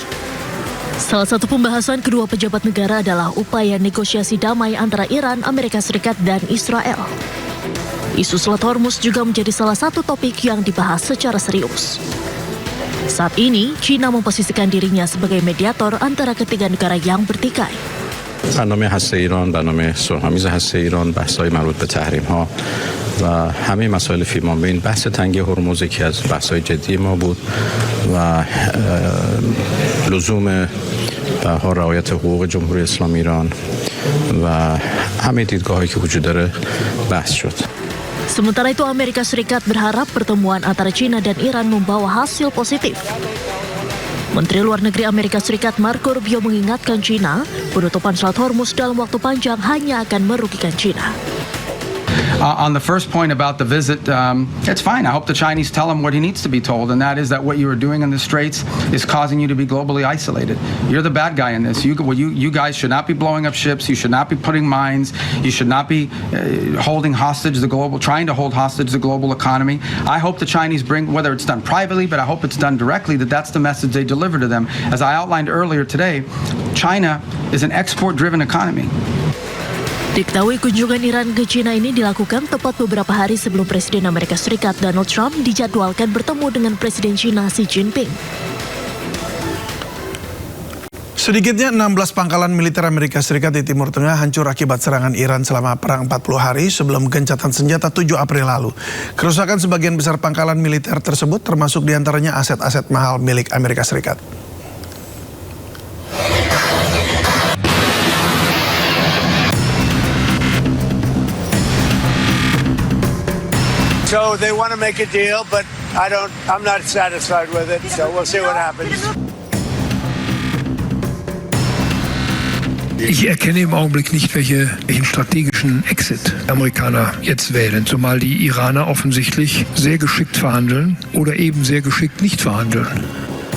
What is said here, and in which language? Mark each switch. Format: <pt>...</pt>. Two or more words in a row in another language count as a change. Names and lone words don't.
<id>Salah satu pembahasan kedua pejabat negara adalah upaya negosiasi damai antara Iran, Amerika Serikat, dan Israel. Isu Selat Hormuz juga menjadi salah satu topik yang dibahas secara serius. Saat ini, China memposisikan dirinya sebagai mediator antara ketiga negara yang bertikai.</id> <fa>برنامه هسته ایران، برنامه صلح‌آمیز هسته ایران، بحث‌های مربوط به تحریم‌ها و همه مسائل فیمانبین، بحث تنگی هرمز یکی از بحث‌های جدی ما بود و لزوم رعایت حقوق جمهوری اسلامی ایران و همه دیدگاه‌هایی که وجود داره بحث شد.</fa> <id>Sementara itu, Amerika Serikat berharap pertemuan antara China dan Iran membawa hasil positif. Menteri Luar Negeri Amerika Serikat Marco Rubio mengingatkan China, penutupan Selat Hormuz dalam waktu panjang hanya akan merugikan China.</id> <en>On the first point about the visit, it's fine. I hope the Chinese tell him what he needs to be told, and that is that what you are doing in the Straits is causing you to be globally isolated. You're the bad guy in this. You guys should not be blowing up ships. You should not be putting mines. You should not be trying to hold hostage the global economy. I hope the Chinese bring, whether it's done privately, but I hope it's done directly, that's the message they deliver to them. As I outlined earlier today, China is an export-driven economy.</en> <id>Diketahui kunjungan Iran ke China ini dilakukan tepat beberapa hari sebelum Presiden Amerika Serikat Donald Trump dijadwalkan bertemu dengan Presiden China Xi Jinping. Sedikitnya 16 pangkalan militer Amerika Serikat di Timur Tengah hancur akibat serangan Iran selama perang 40 hari sebelum gencatan senjata 7 April lalu. Kerusakan sebagian besar pangkalan militer tersebut termasuk diantaranya aset-aset mahal milik Amerika Serikat.</id> <en>So they want to make a deal, but I'm not satisfied with it, so we'll see what happens.</en> <de>Ich erkenne im Augenblick nicht, welchen strategischen Exit Amerikaner jetzt wählen, zumal die Iraner offensichtlich sehr geschickt verhandeln oder eben sehr geschickt nicht verhandeln.</de>